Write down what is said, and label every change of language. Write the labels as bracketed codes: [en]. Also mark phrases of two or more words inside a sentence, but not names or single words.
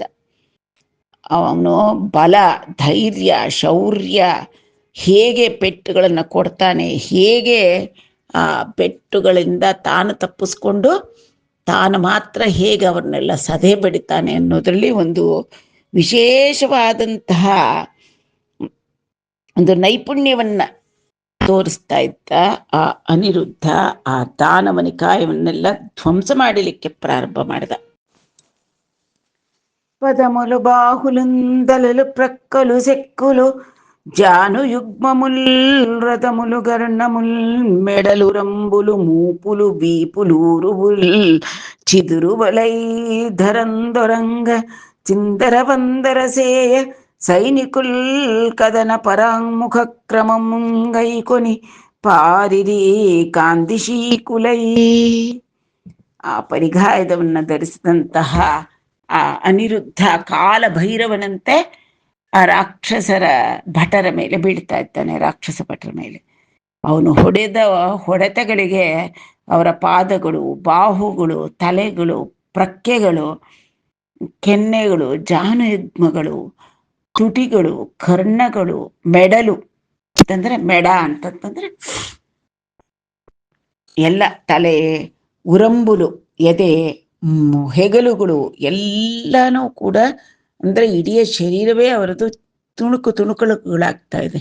[kn] ಅವನು ಬಲ, ಧೈರ್ಯ, ಶೌರ್ಯ, ಹೇಗೆ ಪೆಟ್ಟುಗಳನ್ನು ಕೊಡ್ತಾನೆ, ಹೇಗೆ ಆ ಪೆಟ್ಟುಗಳಿಂದ ತಾನು ತಪ್ಪಿಸ್ಕೊಂಡು ತಾನು ಮಾತ್ರ ಹೇಗೆ ಅವ್ರನ್ನೆಲ್ಲ ಸದೆ ಬಡಿತಾನೆ ಅನ್ನೋದರಲ್ಲಿ ಒಂದು ವಿಶೇಷವಾದಂತಹ ಒಂದು ನೈಪುಣ್ಯವನ್ನ ತೋರಿಸ್ತಾ ಇದ್ದ ಆ ಅನಿರುದ್ಧ. ಆ ದಾನವ ನಿಕಾಯವನ್ನೆಲ್ಲ ಧ್ವಂಸ ಮಾಡಲಿಕ್ಕೆ ಪ್ರಾರಂಭ ಮಾಡಿದ. [te] పదములు బాహులుందలలు ప్రక్కలు సెక్కులు జాను యుగ్మముల్ రథములు గర్ణముల్ మెడలు రంబులు మూపులు వీపులూరువుల్ చిదురు బలై ధరందొరంగ చిందర వందర సేయ సైనికుల్ కదన పరాంముఖ క్రమముంగైకొని పారిరి కాందిశీకులై. [kn] ಆ ಪರಿಘಾಯದವನ್ನು ಧರಿಸಿದಂತಹ ಆ ಅನಿರುದ್ಧ ಕಾಲ ಭೈರವನಂತೆ ಆ ರಾಕ್ಷಸರ ಭಟರ ಮೇಲೆ ಬೀಳ್ತಾ ಇದ್ದಾನೆ, ರಾಕ್ಷಸ ಭಟರ ಮೇಲೆ. ಅವನು ಹೊಡೆದ ಹೊಡೆತಗಳಿಗೆ ಅವರ ಪಾದಗಳು, ಬಾಹುಗಳು, ತಲೆಗಳು, ಪ್ರಕ್ಕೆಗಳು, ಕೆನ್ನೆಗಳು, ಜಾನುಯುಗ್ಮಗಳು, ತುಟಿಗಳು, ಕರ್ಣಗಳು, ಮೆಡಲು ಅಂತಂದ್ರೆ ಮೆಡ ಅಂತಂತಂದ್ರೆ ಎಲ್ಲ, ತಲೆ, ಉರಂಬುಲು, ಎದೆ, ಹೆಗಲುಗಳು ಎಲ್ಲನೂ ಕೂಡ ಅಂದ್ರೆ ಇಡೀ ಶರೀರವೇ ಅವರದು ತುಣುಕುಗಳಾಗ್ತಾ ಇದೆ.